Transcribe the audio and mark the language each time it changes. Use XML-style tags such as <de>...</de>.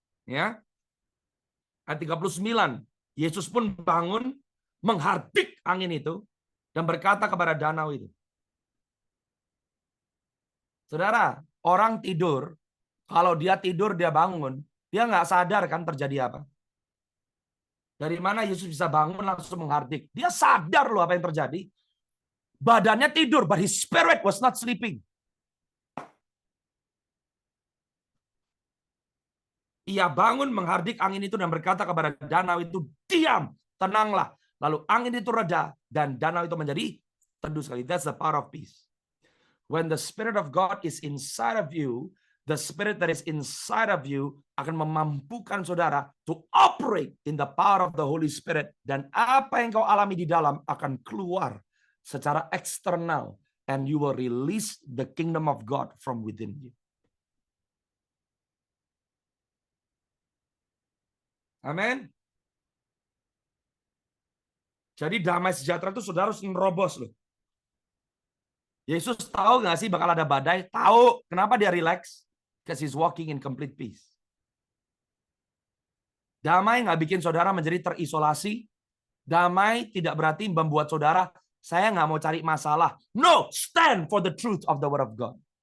<id>Ya. Ayat 39. Yesus pun bangun, menghardik angin itu, dan berkata kepada danau itu. Saudara, orang tidur, kalau dia tidur, dia bangun, dia nggak sadar kan terjadi apa. Dari mana Yesus bisa bangun langsung menghardik? Dia sadar loh apa yang terjadi. Badannya tidur,</id> <en>but his spirit was not sleeping.</en> <id>Ia bangun menghardik angin itu dan berkata kepada danau itu, "Diam, tenanglah." Lalu angin itu reda dan danau itu menjadi teduh sekali.</id> <en>That's the power of peace. When the Spirit of God is inside of you, the Spirit that is inside of you</en> <id>akan memampukan saudara</id> <en>to operate in the power of the Holy Spirit.</en> <id>Dan apa yang kau alami di dalam akan keluar secara eksternal.</id> <en>And you will release the kingdom of God from within you.</en> <id>Amin. Jadi damai sejahtera itu saudara harus nerobos loh. Yesus tahu nggak sih bakal ada badai? Tahu. Kenapa dia relax?</id> <en>Because he's walking in complete peace.</en> <id>Damai nggak bikin saudara menjadi terisolasi. Damai tidak berarti membuat saudara, saya nggak mau cari masalah.</id> <en>No, stand for the truth of the word of God.</en>